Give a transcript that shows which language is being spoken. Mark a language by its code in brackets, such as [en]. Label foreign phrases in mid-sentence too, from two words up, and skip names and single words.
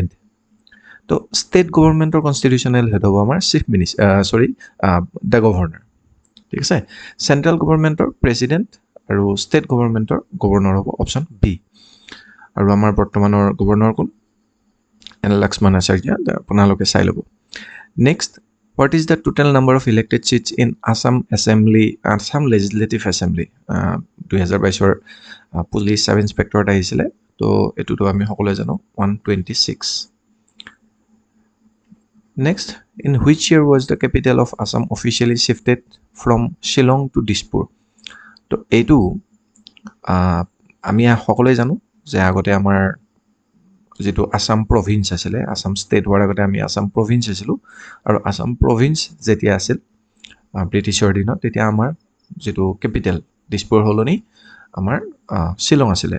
[as] তো [en] state government's constitutional head [as] হ'ব আমাৰ [en] chief minister the governor. [as] ঠিক আছে? [en] central government's president [as] আৰু [en] state government's governor [as] হ'ব [en] option B. [as] আৰু আমাৰ বৰ্তমানৰ গভৰ্ণৰ কোন? লক্ষ্মণ আচাৰ্য। আপোনালোকে চাই ল'ব। নেক্সট, [en] what is the total number of elected seats in Assam Legislative Assembly? [as] 2022 [en] police sub inspector [as] আহিছিলে। তো এটোতো আমি সকলোৱে জানো 126। [en] Next, in which year was the capital of Assam officially shifted from Shillong to Dispur? [as] তো এইটো আমি সকলোৱে জানো যে আগতে আমাৰ যেটো আসাম প্ৰভিন্স আছিলে, আসাম ষ্টেট হোৱাৰ আগতে আমি আসাম প্ৰভিন্স আছিলোঁ আৰু আসাম প্ৰভিন্স যেতিয়া আছিল ব্ৰিটিছৰ দিনত তেতিয়া আমাৰ যেটো কেপিটেল দিছপুৰ হলনি আমাৰ শ্বিলং আছিলে।